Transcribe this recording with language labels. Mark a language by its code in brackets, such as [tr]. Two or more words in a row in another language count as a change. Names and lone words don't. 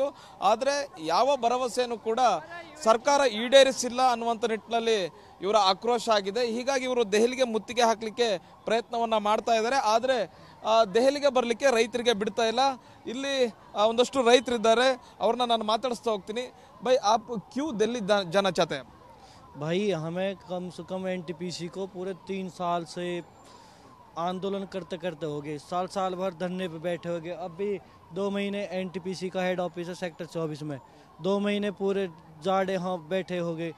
[kn] ಆದರೆ ಯಾವ ಭರವಸೆಯನ್ನು ಕೂಡ ಸರ್ಕಾರ ಈಡೇರಿಸಿಲ್ಲ ಅನ್ನುವಂಥ ನಿಟ್ಟಿನಲ್ಲಿ ಇವರ ಆಕ್ರೋಶ ಆಗಿದೆ. ಹೀಗಾಗಿ ಇವರು ದೆಹಲಿಗೆ ಮುತ್ತಿಗೆ ಹಾಕಲಿಕ್ಕೆ ಪ್ರಯತ್ನವನ್ನ ಮಾಡ್ತಾ ಇದ್ದಾರೆ. ಆದರೆ ದೆಹಲಿಗೆ ಬರಲಿಕ್ಕೆ ರೈತರಿಗೆ ಬಿಡ್ತಾ ಇಲ್ಲ. ಇಲ್ಲಿ ಒಂದಷ್ಟು ರೈತರಿದ್ದಾರೆ, ಅವ್ರನ್ನ ನಾನು ಮಾತಾಡಿಸ್ತಾ ಹೋಗ್ತೀನಿ. [hi] भाई आप क्यों दिल्ली जाना चाहते हैं? भाई हमें कम से कम एनटीपीसी को पूरे 3 साल से आंदोलन करते करते हो गए, साल भर धरने पे बैठे हो गए. अब भी 2 महीने एनटीपीसी का [en] head office [hi] है सेक्टर 24 में, 2 महीने पूरे जाड़े हाँ बैठे हो गए.